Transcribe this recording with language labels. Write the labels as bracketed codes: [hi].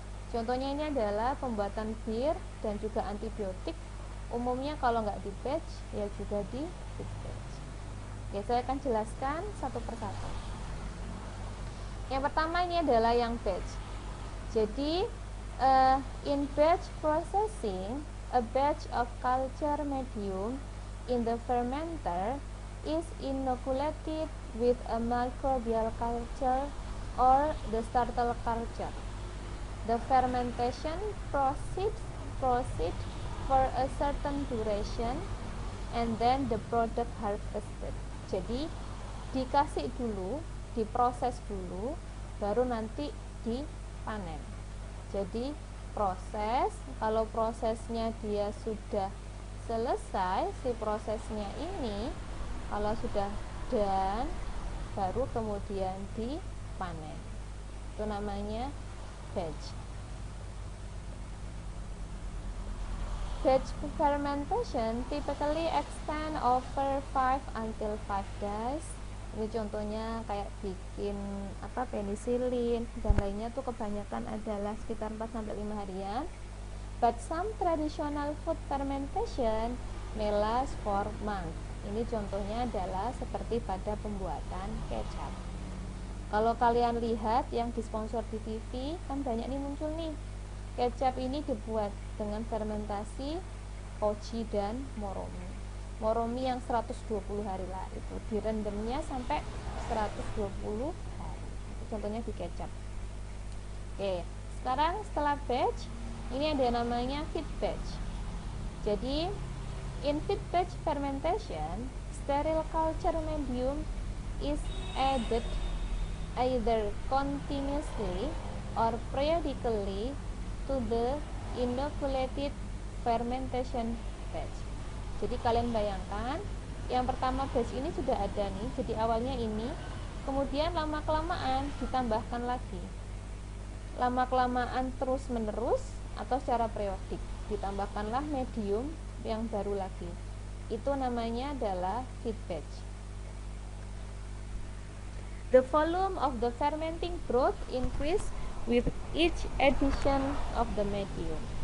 [id] Contohnya ini adalah pembuatan bir dan juga antibiotik. Umumnya kalau nggak di batch, ya juga di feed batch. Oke, saya akan jelaskan satu persatu. Yang pertama ini adalah yang batch. Jadi [en] In batch processing, a batch of culture medium in the fermenter is inoculated with a microbial culture or the startle culture. The fermentation proceeds for a certain duration and then the product harvested. [id] Jadi dikasih dulu, diproses dulu, baru nanti dipanen. Jadi proses, kalau prosesnya dia sudah selesai, si prosesnya ini kalau sudah done, baru kemudian dipanen. Itu namanya batch. [en] Batch fermentation typically extend over 5 until 5 days. [id] Ini contohnya kayak bikin penisilin dan lainnya tuh kebanyakan adalah sekitar 4 sampai 5 harian. [en] But some traditional food fermentation may last for months. [id] Ini contohnya adalah seperti pada pembuatan kecap. Kalau kalian lihat yang disponsor di TV kan banyak nih muncul nih. Kecap ini dibuat dengan fermentasi koji dan moromi. Moromi yang 120 hari lah, itu direndamnya sampai 120 hari. Itu contohnya di kecap. Oke, sekarang setelah batch, ini ada namanya feed batch. Jadi, [en] in feed batch fermentation, sterile culture medium is added either continuously or periodically to the inoculated fermentation batch. [id] Jadi kalian bayangkan, yang pertama batch ini sudah ada nih, jadi awalnya ini, kemudian lama-kelamaan ditambahkan lagi. Lama-kelamaan terus-menerus atau secara periodik, ditambahkanlah medium yang baru lagi. Itu namanya adalah feed batch. [en] The volume of the fermenting broth increase with each addition of the medium.